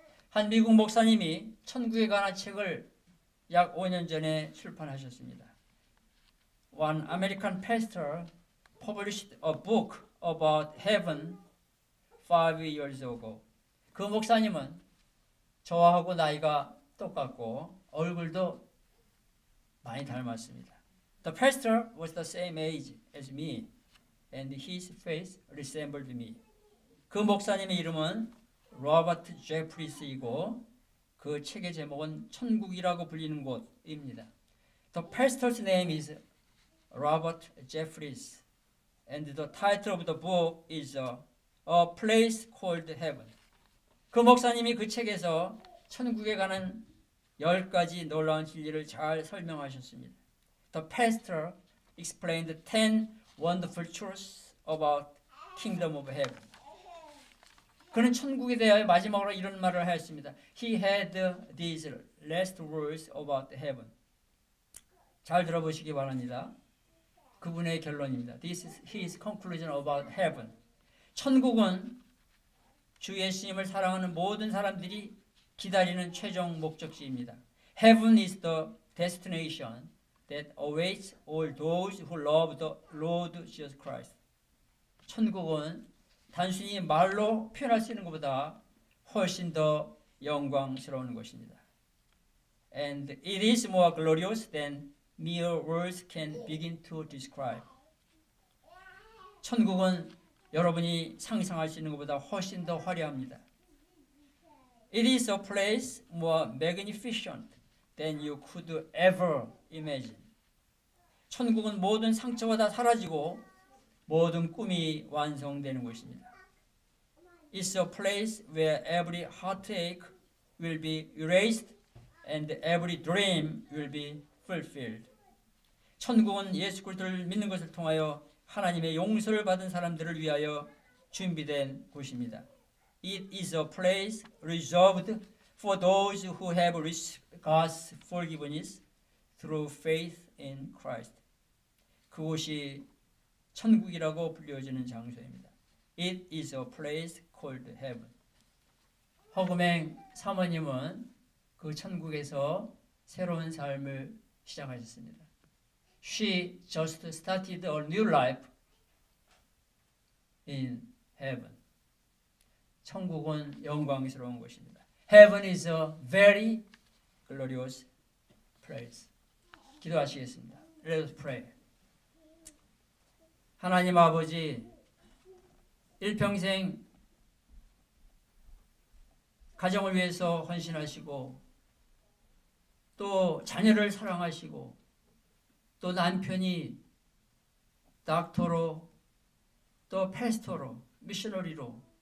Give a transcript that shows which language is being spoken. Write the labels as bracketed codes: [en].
[ko] 한 미국 목사님이 천국에 관한 책을 약 5년 전에 출판하셨습니다. [en] One American pastor published a book about heaven 5 years ago. [ko] 그 목사님은 저하고 나이가 똑같고 얼굴도 많이 닮았습니다. [en] The pastor was the same age as me and his face resembled me. [ko] 그 목사님의 이름은 로버트 제프리스이고 그 책의 제목은 천국이라고 불리는 곳입니다. [en] The pastor's name is Robert Jeffries and the title of the book is A Place Called Heaven. [ko] 그 목사님이 그 책에서 천국에 가는 10가지 놀라운 진리를 잘 설명하셨습니다. [en] The pastor explained 10 wonderful truths about Kingdom of Heaven. [ko] 그는 천국에 대하여 마지막으로 이런 말을 하였습니다. [en] He had these last words about heaven. [ko] 잘 들어보시기 바랍니다. 그분의 결론입니다. [en] This is his conclusion about heaven. [ko] 천국은 주 예수님을 사랑하는 모든 사람들이 기다리는 최종 목적지입니다. [en] Heaven is the destination that awaits all those who love the Lord Jesus Christ. [ko] 천국은 단순히 말로 표현할 수 있는 것보다 훨씬 더 영광스러운 것입니다. [en] And it is more glorious than mere words can begin to describe. [ko] 천국은 여러분이 상상할 수 있는 것보다 훨씬 더 화려합니다. [en] It is a place more magnificent than you could ever imagine. [ko] 천국은 모든 상처가 다 사라지고 모든 꿈이 완성되는 것입니다. [en] It's a place where every heartache will be erased and every dream will be fulfilled. [ko] 천국은 예수 그리스도를 믿는 것을 통하여 하나님의 용서를 받은 사람들을 위하여 준비된 곳입니다. [en] It is a place reserved for those who have received God's forgiveness through faith in Christ. [ko] 그곳이 천국이라고 불려지는 장소입니다. [en] It is a place called heaven. [ko] 허금행 사모님은 그 천국에서 새로운 삶을 시작하셨습니다. [en] She just started a new life in heaven. [ko] 천국은 영광스러운 곳입니다. [en] Heaven is a very glorious place. [ko] 기도하시겠습니다. [en] Let us pray. [ko] 하나님 아버지, 일평생 가정을 위해서 헌신하시고 또 자녀를 사랑하시고 또 남편이 닥터로 또 패스터로 미셔너리로